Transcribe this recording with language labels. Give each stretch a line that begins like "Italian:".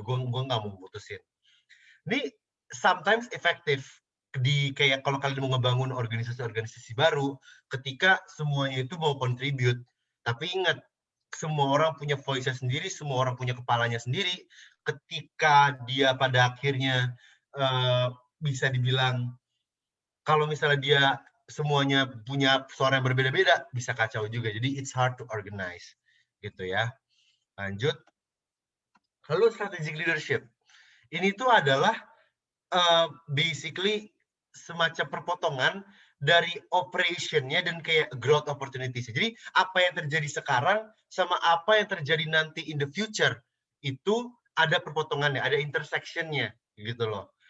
Indonesian: Gue nggak mau mutusin. Ini sometimes efektif di kayak kalau kalian mau ngebangun organisasi-organisasi baru, ketika semuanya itu mau contribute. Tapi ingat, semua orang punya voice-nya sendiri, semua orang punya kepalanya sendiri. Ketika dia pada akhirnya bisa dibilang, kalau misalnya dia semuanya punya suara yang berbeda-beda, bisa kacau juga. Jadi
English: it's hard to organize.
Indonesian: Gitu ya. Lanjut. Lalu strategic leadership. Ini tuh adalah basically semacam perpotongan dari operation-nya dan kayak growth opportunities. Jadi apa yang terjadi sekarang sama apa yang terjadi nanti
English: in the future
Indonesian: itu ada perpotongannya, ada intersection-nya gitu loh.